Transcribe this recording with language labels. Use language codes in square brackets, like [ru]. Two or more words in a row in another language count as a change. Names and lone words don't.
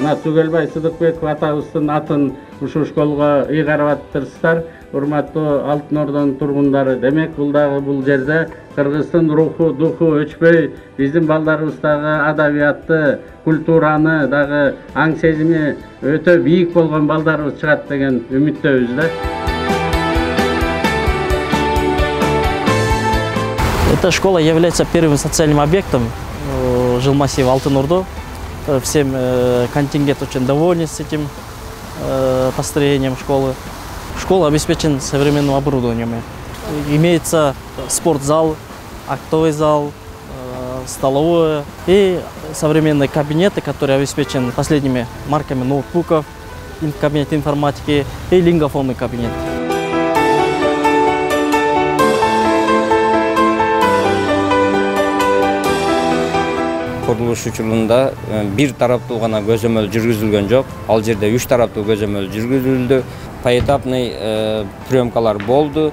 [ky] Түгелбай Сыдыкбеков атабыздын атын ушул школго ыйгарып атыптырсыздар. Урматтуу Алтын Ордонун тургундары, демек бул жерде Кыргыздын руху, духу өчпөй, биздин балдарыбыздагы адабиятты, культураны дагы аң сезими өтө бийик болгон балдарыбыз чыгат деген үмүттөбүз да. [ru] Эта школа является первым социальным объектом жилмассива Алтын-Орду. Всем контингент очень доволен с этим построением школы. Школа обеспечена современным оборудованием. Имеется спортзал, актовый зал, столовая и современные кабинеты, которые обеспечены последними марками ноутбуков, кабинет информатики и лингофонный кабинет. [ky] Kuruluş учурунда bir тараптуу гана көзөмөл жүргүзүлгөн жок. Ал жерде 3 тараптуу көзөмөл жүргүзүлдү. Поэтапный приемкалар болду.